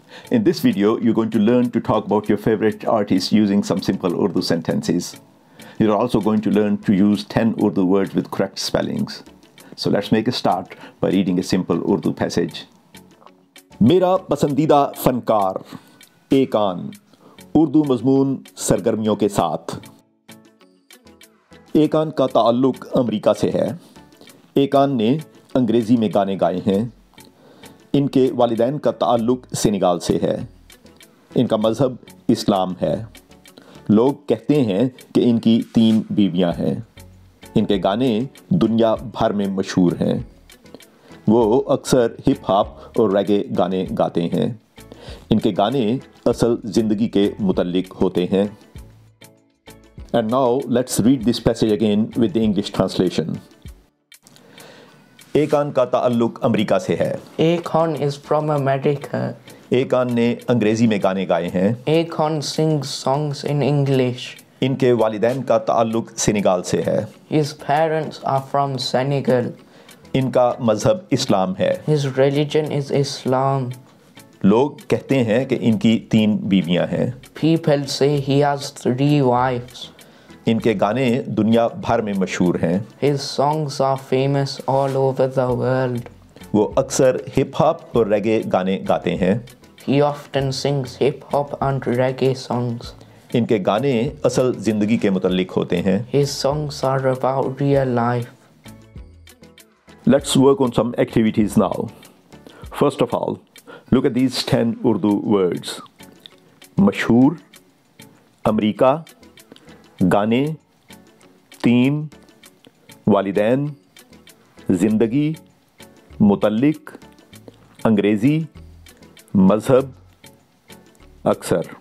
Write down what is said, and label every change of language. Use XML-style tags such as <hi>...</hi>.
<en>In this video, you're going to learn to talk about your favorite artists using some simple Urdu sentences. You're also going to learn to use 10 Urdu words with correct spellings. So let's make a start by reading a simple Urdu passage.</en> <ur>میرا پسندیدہ فنکار ایکان اردو مضمون سرگرمیوں کے ساتھ. ایکان کا تعلق امریکا سے ہے. ایکان نے انگریزی میں گانے گائے ہیں. ان کے والدین کا تعلق سینیگال سے ہے. ان کا مذہب اسلام ہے. لوگ کہتے ہیں کہ ان کی 3 بیویاں ہیں. ان کے گانے دنیا بھر میں مشہور ہیں. وہ اکثر ہپ ہاپ اور ریگے گانے گاتے ہیں. ان کے گانے اصل زندگی کے متعلق ہوتے ہیں.</ur> <en>And now let's read this passage again with the English translation.</en> <ur>ایکان کا تعلق امریکا سے ہے.</ur> <en>Akon is from America.</en> <ur>ایکان نے انگریزی میں گانے گائے ہیں.</ur> <en>Akon sings songs in English.</en> <ur>ان کے والدین کا تعلق سینیگال سے ہے.</ur> <en>His parents are from Senegal.</en> <ur>ان کا مذہب اسلام ہے.</ur> <en>His religion is Islam.</en> <ur>لوگ کہتے ہیں کہ ان کی 3 بیویاں ہیں.</ur> <en>People say he has 3 wives.</en> <ur>ان کے گانے دنیا بھر میں مشہور ہیں.</ur> <en>His songs are famous all over the world.</en> <ur>وہ اکثر ہپ ہاپ اور ریگے گانے گاتے ہیں.</ur> <en>He often sings hip hop and reggae songs.</en> <ur>ان کے گانے اصل زندگی کے متعلق ہوتے ہیں.</ur> <en>His songs are about real life. Let's work on some activities now. First of all, look at these 10 Urdu words.</en> <ur>مشہور, امریکا, گانے, 3, والدین, زندگی, متعلق, انگریزی, مذہب, اکثر.</ur>